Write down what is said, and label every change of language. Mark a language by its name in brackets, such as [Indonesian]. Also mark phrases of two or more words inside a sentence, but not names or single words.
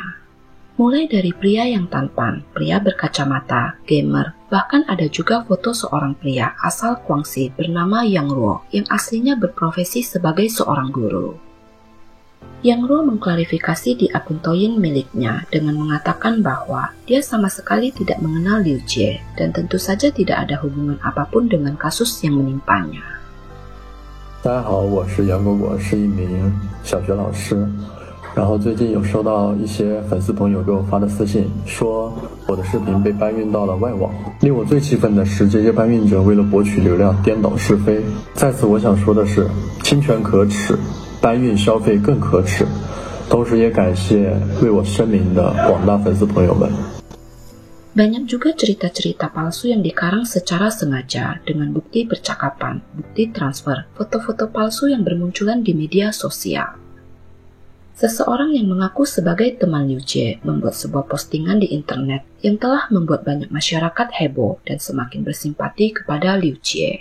[Indonesian] Mulai dari pria yang tampan, pria berkacamata, gamer, bahkan ada juga foto seorang pria asal Guangxi bernama Yang Ruo yang aslinya berprofesi sebagai seorang guru. Yang Ruo mengklarifikasi di akun Douyin miliknya dengan mengatakan bahwa dia sama sekali tidak mengenal Liu Jie dan tentu saja tidak ada hubungan apapun dengan kasus yang menimpanya. [Chinese] 大家好，我是杨果果，是一名小学老师。然后最近有收到一些粉丝朋友给我发的私信，说我的视频被搬运到了外网。令我最气愤的是，这些搬运者为了博取流量，颠倒是非。在此我想说的是，侵权可耻，搬运消费更可耻。同时也感谢为我声明的广大粉丝朋友们。 [Indonesian] Banyak juga cerita-cerita palsu yang dikarang secara sengaja dengan bukti percakapan, bukti transfer, foto-foto palsu yang bermunculan di media sosial. Seseorang yang mengaku sebagai teman Liu Jie membuat sebuah postingan di internet yang telah membuat banyak masyarakat heboh dan semakin bersimpati kepada Liu Jie.